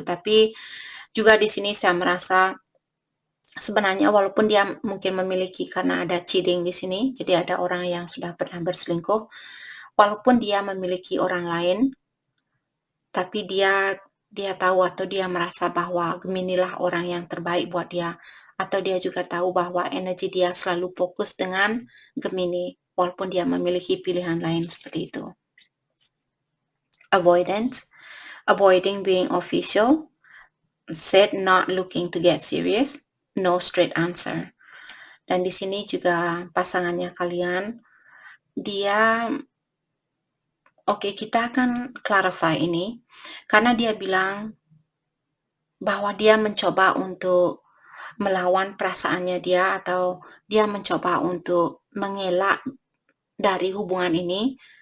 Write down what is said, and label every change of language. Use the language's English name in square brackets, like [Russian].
[Indonesian] Tapi juga di sini saya merasa sebenarnya walaupun dia mungkin memiliki karena ada cheating di sini, jadi ada orang yang sudah pernah berselingkuh, walaupun dia memiliki orang lain, tapi dia tahu atau dia merasa bahwa Gemini lah orang yang terbaik buat dia, atau dia juga tahu bahwa energi dia selalu fokus dengan Gemini, walaupun dia memiliki pilihan lain seperti itu. [English] Avoidance, avoiding being official, said not looking to get serious, no straight answer. [Indonesian] Dan di sini juga pasangannya kalian, dia oke, kita akan clarify ini karena dia bilang bahwa dia mencoba untuk melawan perasaannya dia atau dia mencoba untuk mengelak dari hubungan ini.